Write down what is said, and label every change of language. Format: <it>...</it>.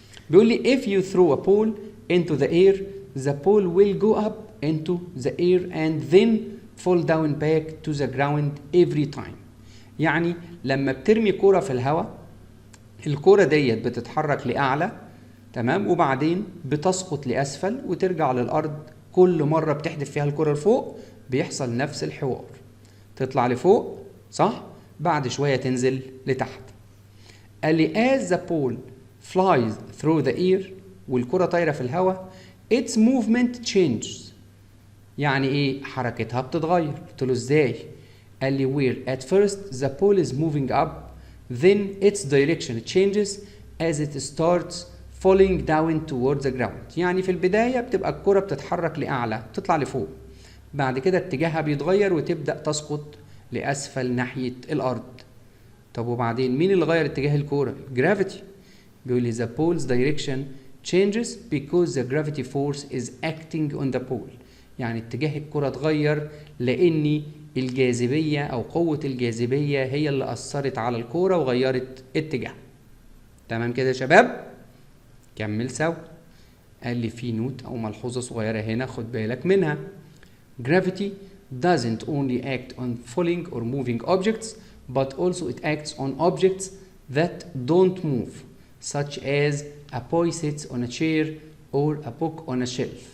<ar>بيقول لي</ar> <en>if you throw a ball into the air the ball will go up into the air and then fall down back to the ground every time.</en> <ar>يعني لما بترمي كوره في الهواء الكرة ديت بتتحرك لأعلى، تمام، وبعدين بتسقط لأسفل وترجع للأرض. كل مرة بتحدف فيها الكرة لفوق بيحصل نفس الحوار، تطلع لفوق صح، بعد شوية تنزل لتحت. قال لي</ar> <en>as the ball flies through the air،</en> <ar>والكرة طايرة في الهواء</ar> <en>its movement changes،</en> <ar>يعني ايه؟ حركتها بتتغير. قلت له ازاي؟ قال لي</ar> <en>where at first the ball is moving up then its direction changes as it starts falling down towards the ground.</en> <ar>يعني في البداية بتبقى الكرة بتتحرك لأعلى، بتطلع لفوق، بعد كده اتجاهها بيتغير وتبدأ تسقط لأسفل ناحية الأرض. طب وبعدين مين اللي غير اتجاه الكرة؟ الجرافيتي. بيقول لي</ar> <en>the pole's direction changes because the gravity force is acting on the pole،</en> <ar>يعني اتجاه الكرة اتغير لأن الجاذبية أو قوة الجاذبية هي اللي أثرت على الكورة وغيرت اتجاه. تمام كده يا شباب؟ كمل سوا. قال لي في نوت أو ملحوظة صغيرة هنا خد بالك منها.</ar> <en>Gravity doesn't only act on falling or moving objects but also it acts on objects that don't move such as a boy sits on a chair or a book on a shelf.</en>